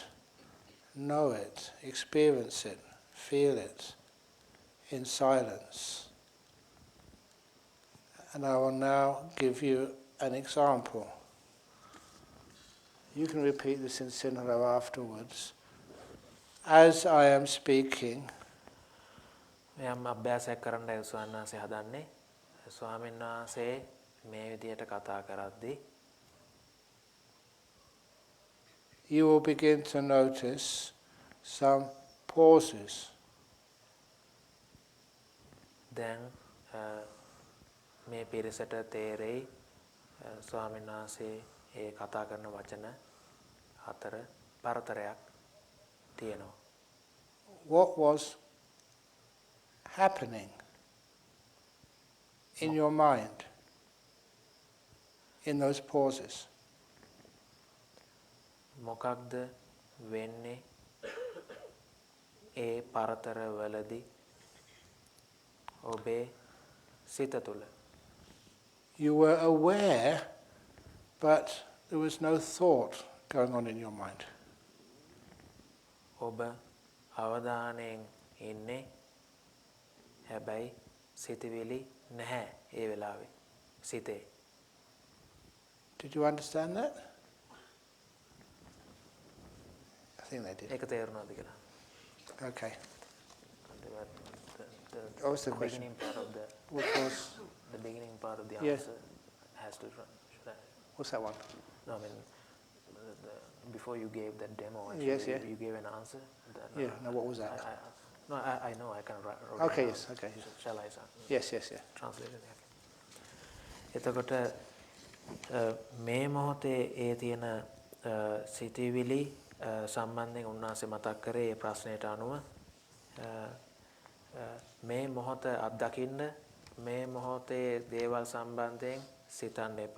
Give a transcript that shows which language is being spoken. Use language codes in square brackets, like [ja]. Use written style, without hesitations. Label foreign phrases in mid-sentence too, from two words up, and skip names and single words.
[en] Know it, experience it, feel it in silence. And I will now give you an example. You can repeat this in Sinhala afterwards. As I am speaking, [si] මම අභ්‍යාසයක් කරන්නයි ස්වාමීන් වහන්සේ හදන්නේ. ස්වාමීන් වහන්සේ මේ විදියට කතා කරද්දී [en] you will begin to notice some pauses. [si] දැන් මේ පිරිසට තේරෙයි ස්වාමීන් වහන්සේ ඒ කතා කරන වචන හතර පරතරයක් තියෙනවා. [en] What was happening in your mind in those pauses? [si] මොකක්ද වෙන්නේ ඒ පරතර වලදී ඔබේ සිත තුළ? [en] You were aware, but there was no thought going on in your mind. [si] ඔබ අවධානයෙන් ඉන්නේ හැබැයි සිතවිලි නැහැ ඒ වෙලාවේ සිතේ. [en] Did you understand that? I think they did. [si] ඒක තේරුණාද කියලා? [en] Okay. The What was the question? beginning part of the What was? the beginning part of the Yes. answer has to run. Should I? What's that one? No, I mean before you gave that demo. Actually, Yes, yeah. You gave an answer. Yeah. No, what was that? I know. I can write. Okay. Yes. Okay. Shall I? Yes. Yes. Yeah. Translate it. [si] එතකොට මේ මොහොතේ ඒ තියෙන සිතවිලි සම්බන්ධයෙන් උන්වහන්සේ මතක් කරේ ඒ ප්‍රශ්නයට අනුව මේ මොහොත අත්දකින්න මේ මොහොතේ දේවල් සම්බන්ධයෙන් සිතන්න එපා.